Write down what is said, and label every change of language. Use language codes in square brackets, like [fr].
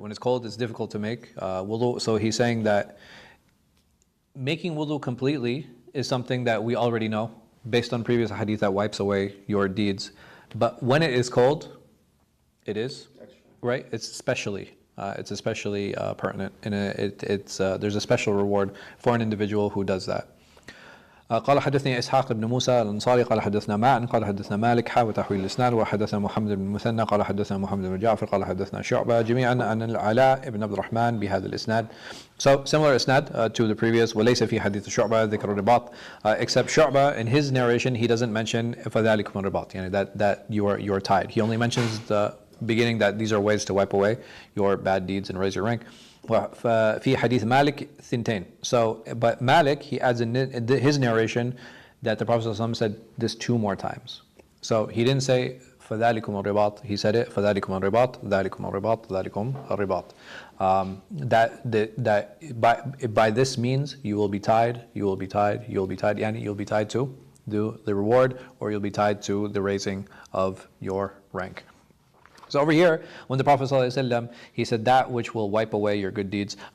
[en] When it's cold, it's difficult to make wudu. So he's saying that making wudu completely is something that we already know based on previous hadith that wipes away your deeds. But when it is cold, it is right. It's especially pertinent, and there's a special reward for an individual who does that. [ar] قال حدثني إسحاق بن موسى الأنصاري قال حدثنا معن قال حدثنا مالك حا وتحويل الإسناد وحدثنا محمد بن المثنى قال حدثنا محمد بن جعفر قال حدثنا شعبة جميعا عن العلاء بن عبد الرحمن بهذا الإسناد. [en] So similar isnad to the previous. [ar] وليس في حديث شعبة ذكر الرباط, [en] except Shu'bah in his narration he doesn't mention [ar] فذلكم الرباط, [en] that you are tied. He only mentions the beginning that these are ways to wipe away your bad deeds and raise your rank. [ar] في حديث مالك ثنتين. [en] So, but Malik, he adds in his narration that the Prophet ﷺ said this 2 more times. So he didn't say [ar] فذلكم الرباط. [en] He said it [ar] فذلكم الرباط, ذلكم الرباط, ذلكم الرباط. [en] That by this means you will be tied, you will be tied, you will be tied, and you'll be tied to the reward, or you'll be tied to the raising of your rank. So over here, when the Prophet ﷺ, he said that which will wipe away your good deeds.